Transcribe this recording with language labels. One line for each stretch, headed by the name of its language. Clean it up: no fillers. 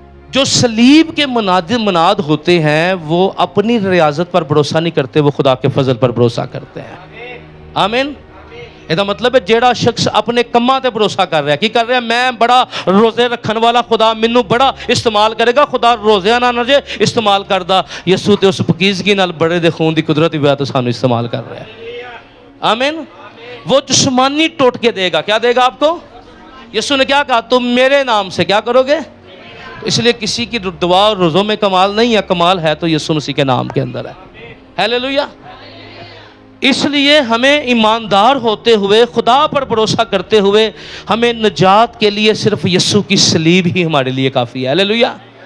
Urdu: جو صلیب کے مناد ہوتے ہیں وہ اپنی ریاضت پر بھروسہ نہیں کرتے, وہ خدا کے فضل پر بھروسہ کرتے ہیں. آمین. یہ مطلب ہے
Punjabi: جیڑا شخص اپنے کماں تے بھروسہ کر رہا ہے, کی کر رہا ہے, میں بڑا روزے رکھن والا, خدا مینوں بڑا استعمال کرے گا. خدا روزے نہ جے استعمال کردا, یسوع تے اس پکیزگی نال بڑے دے خون دی قدرت دی وجہ تو سانو استعمال کر رہا ہے.
Urdu: آمین. وہ جسمانی ٹوٹکے دے گا. کیا دے گا آپ کو؟ یسوع نے کیا کہا, تم میرے نام سے کیا کرو گے. اس لیے کسی کی دعا اور روزوں میں کمال نہیں ہے, کمال ہے تو یسوع مسیح کے نام کے اندر ہے. ہیلیلویا. اس لیے ہمیں ایماندار ہوتے ہوئے, خدا پر بھروسہ کرتے ہوئے, ہمیں نجات کے لیے صرف یسوع کی صلیب ہی ہمارے لیے کافی ہے. ہیلیلویا.